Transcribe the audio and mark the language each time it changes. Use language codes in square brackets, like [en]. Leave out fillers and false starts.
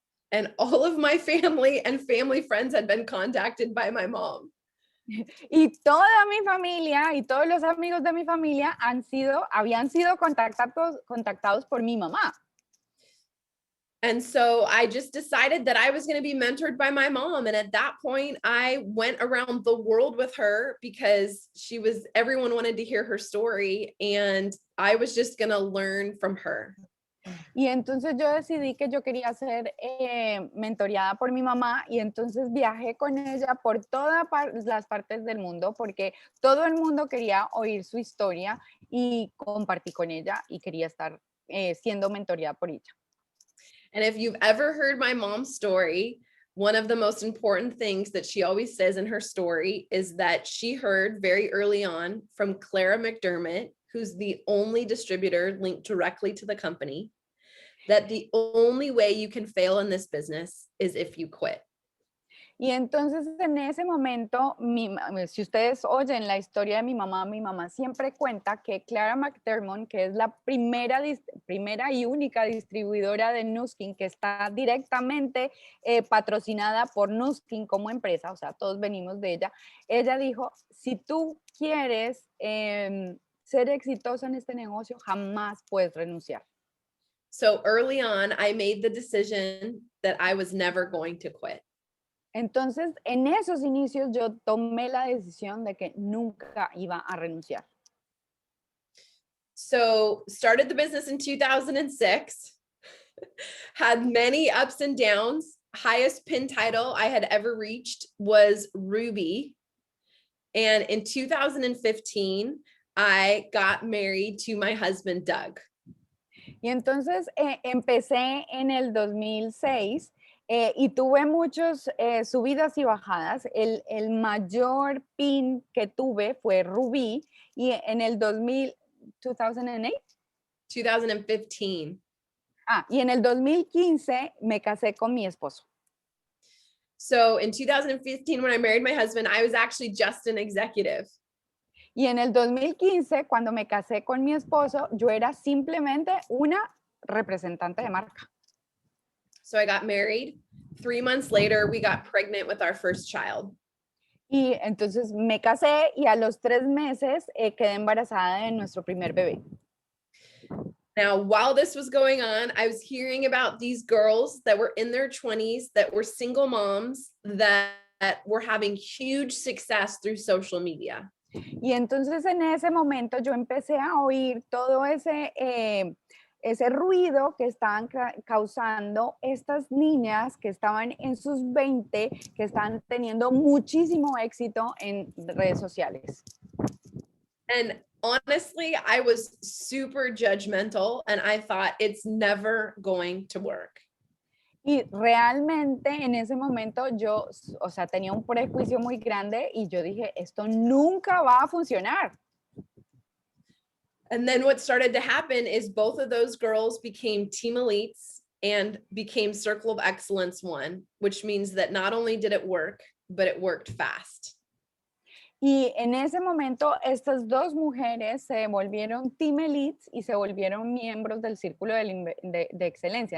[en] And all of my family and family friends had been contacted by my mom. [es] Y toda mi familia y todos los amigos de mi familia habían sido contactados por mi mamá. [en] And so I just decided that I was going to be mentored by my mom. And at that point, I went around the world with her because everyone wanted to hear her story. And I was just going to learn from her. [es] Y entonces yo decidí que yo quería ser mentoreada por mi mamá y entonces viajé con ella por todas las partes del mundo porque todo el mundo quería oír su historia y compartí con ella y quería estar siendo mentoreada por ella. [en] And if you've ever heard my mom's story, one of the most important things that she always says in her story is that she heard very early on from Clara McDermott, who's the only distributor linked directly to the company, that the only way you can fail in this business is if you quit. [es] Y entonces en ese momento, si ustedes oyen la historia de mi mamá siempre cuenta que Clara McDermott, que es la primera y única distribuidora de Nuskin, que está directamente patrocinada por Nuskin como empresa, o sea, todos venimos de ella dijo, si tú quieres ser exitosa en este negocio, jamás puedes renunciar. [en] So early on, I made the decision that I was never going to quit. [es] Entonces, en esos inicios yo tomé la decisión de que nunca iba a renunciar. [en] So started the business in 2006, had many ups and downs. Highest pin title I had ever reached was Ruby. And in 2015, I got married to my husband, Doug. [es] Y entonces empecé en el 2006 y tuve muchas subidas y bajadas. El mayor pin que tuve fue Rubí y en el 2008. 2015. Y en el 2015 me casé con mi esposo. [en] So in 2015, when I married my husband, I was actually just an executive. [es] Y en el 2015, cuando me casé con mi esposo, yo era simplemente una representante de marca. [en] So I got married. 3 months later, we got pregnant with our first child. [es] Y entonces me casé y a los 3 meses quedé embarazada de nuestro primer bebé. [en] Now, while this was going on, I was hearing about these girls that were in their 20s that were single moms that were having huge success through social media. [es] Y entonces en ese momento yo empecé a oír todo ese ruido que estaban causando estas niñas que estaban en sus 20, que están teniendo muchísimo éxito en redes sociales. [en] And honestly, I was super judgmental and I thought it's never going to work. [es] Y realmente en ese momento yo, o sea, tenía un prejuicio muy grande y yo dije, esto nunca va a funcionar. [en] And then what started to happen is both of those girls became team elites and became Circle of Excellence 1, which means that not only did it work, but it worked fast. [es] Y en ese momento, estas dos mujeres se volvieron team elites y se volvieron miembros del círculo de excelencia.